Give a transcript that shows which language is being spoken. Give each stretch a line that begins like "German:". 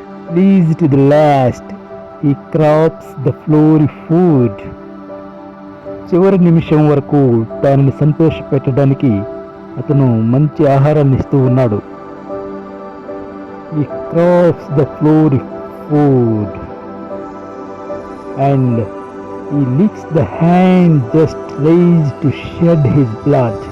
English: Pleased to the last, he crops the flowery food.
Telugu: చివరి నిమిషం వరకు దానిని సంతోషపెట్టడానికి అతను మంచి ఆహారాన్ని ఇస్తూ ఉన్నాడు.
English: He crops the flowery food and he licks the hand just raised to shed his blood.